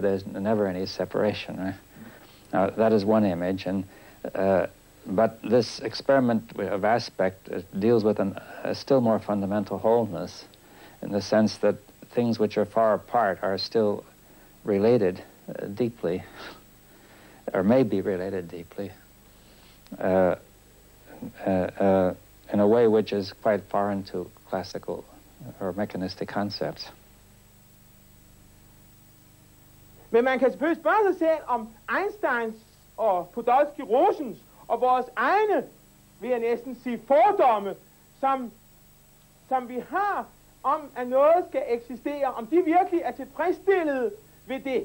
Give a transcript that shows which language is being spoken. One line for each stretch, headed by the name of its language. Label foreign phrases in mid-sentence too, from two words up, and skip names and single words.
English: There's never any separation, right? Now, that is one image, and but this experiment of aspect deals with a still more fundamental wholeness, in the sense that things which are far apart are still related deeply, or may be related deeply, in a way which is quite foreign to classical or mechanistic concepts.
Danish: Men man kan selvfølgelig spørge sig selv om Einsteins og Podolsky-Rosens og vores egne, vil jeg næsten sige, fordomme, som vi har om, at noget skal eksistere, om de virkelig er tilfredsstillet ved det.